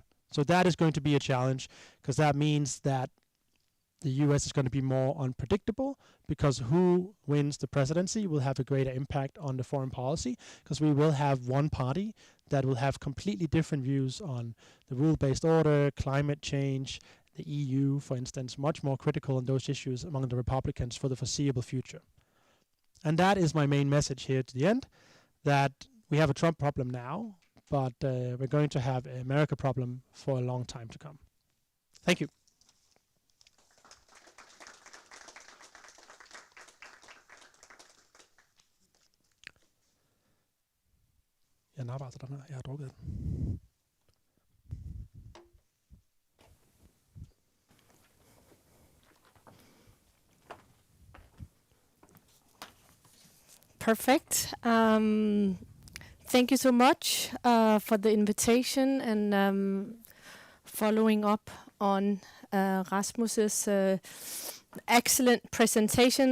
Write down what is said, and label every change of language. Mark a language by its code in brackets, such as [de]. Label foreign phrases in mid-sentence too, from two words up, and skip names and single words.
[en] So that is going to be a challenge, because that means that the US is going to be more unpredictable, because who wins the presidency will have a greater impact on the foreign policy, because we will have one party that will have completely different views on the rule-based order, climate change, the EU, for instance, much more critical on those issues among the Republicans for the foreseeable future. And that is my main message here to the end, that we have a Trump problem now, but we're going to have an America problem for a long time to come. Thank you. [da] Jeg napper altså den her. Jeg har drukket den. [en] Perfect. Thank you so much for the invitation and following up on Rasmus's excellent presentation.